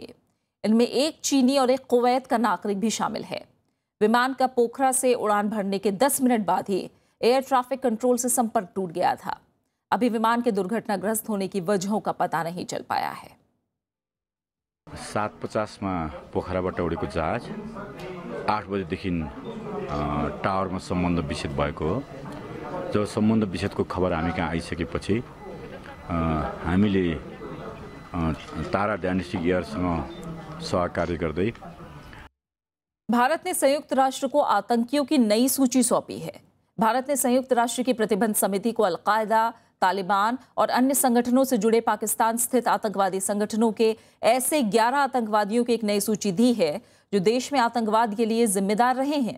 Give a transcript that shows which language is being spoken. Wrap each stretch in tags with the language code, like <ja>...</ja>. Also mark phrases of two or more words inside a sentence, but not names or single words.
<hi>इनमें एक चीनी और एक कुवैत का नागरिक भी शामिल है। विमान का पोखरा से उड़ान भरने के 10 मिनट बाद ही एयर ट्रैफिक कंट्रोल से संपर्क टूट गया था। अभी विमान के दुर्घटनाग्रस्त होने की वजहों का पता नहीं चल पाया है।</hi> <ne>7:50 में पोखराबाट उडेको जहाज 8 बजेदेखि टावरमा सम्बन्ध विच्छेद भएको हो। जब सम्बन्ध विच्छेदको खबर हामी कहाँ आइसकेपछि हामीले तारा डायनेस्टिक एयरसँग सहकार्य गर्दै</ne> <hi>भारत ने संयुक्त राष्ट्र को आतंकियों की नई सूची सौंपी है। भारत ने संयुक्त राष्ट्र की प्रतिबंध समिति को अल-कायदा, तालिबान और अन्य संगठनों से जुड़े पाकिस्तान स्थित आतंकवादी संगठनों के ऐसे 11 आतंकवादियों की एक नई सूची दी है जो देश में आतंकवाद के लिए जिम्मेदार रहे हैं।</hi>